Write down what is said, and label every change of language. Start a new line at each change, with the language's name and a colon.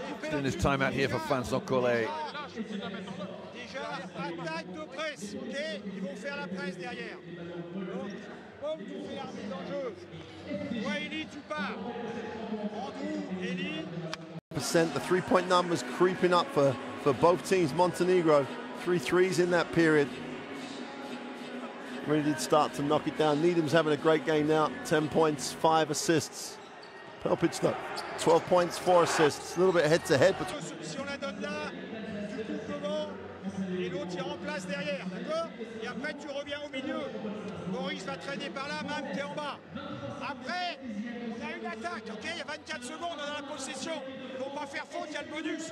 English: Doing his time out here for Vincent Collet.
French: Déjà, attaque de presse, ok? Ils vont faire la presse derrière. Donc, comme tu fais l'arbitre en jeu, toi, Eli, tu pars. Andrew, Eli.
English: The three-point numbers creeping up for both teams. Montenegro, 3 threes in that period. Really did start to knock it down. Needham's having a great game now. 10 points, 5 assists. Pelpic, though, 12 points, 4 assists. A little bit head-to-head. But
French: Si on la donne là, tu coupes devant et l'autre il remplace derrière, d'accord? Et après tu reviens au milieu. Boris va traîner par là, même t'es en bas. Après, on a une attaque, ok? Il y a 24 secondes, on a la possession. Il ne faut pas faire faute, il y a le bonus.